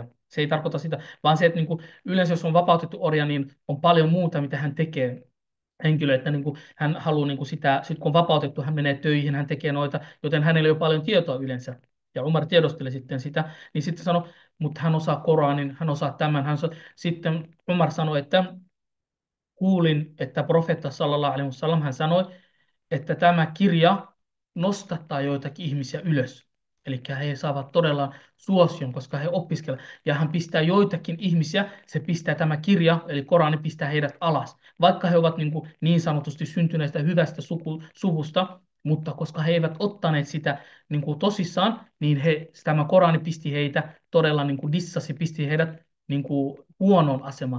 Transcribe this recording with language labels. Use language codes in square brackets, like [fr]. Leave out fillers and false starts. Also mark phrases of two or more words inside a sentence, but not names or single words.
[fi] Se ei tarkoita sitä, vaan se, että niin kuin, yleensä jos on vapautettu orja, niin on paljon muuta, mitä hän tekee henkilö, että niin kuin, hän haluaa niin kuin sitä, sit kun on vapautettu, hän menee töihin, hän tekee noita, joten hänellä ei ole paljon tietoa yleensä. Ja Umar tiedosteli sitten sitä, niin sitten sanoi, mutta hän osaa Koranin, hän osaa tämän. Sitten Umar sanoi, että kuulin, että profeetta [ar] صلى الله عليه وسلم, [fi] hän sanoi, että tämä kirja nostattaa joitakin ihmisiä ylös. Eli he saavat todella suosion, koska he opiskelevat. Ja hän pistää joitakin ihmisiä, se pistää tämä kirja, eli Korani pistää heidät alas. Vaikka he ovat niin sanotusti syntyneestä hyvästä suvusta, mutta koska he eivät ottaneet sitä niin kuin tosissaan, niin tämä Korani pisti heitä todella niin kuin dissasi, pisti heidät niin kuin huonoon asemaan.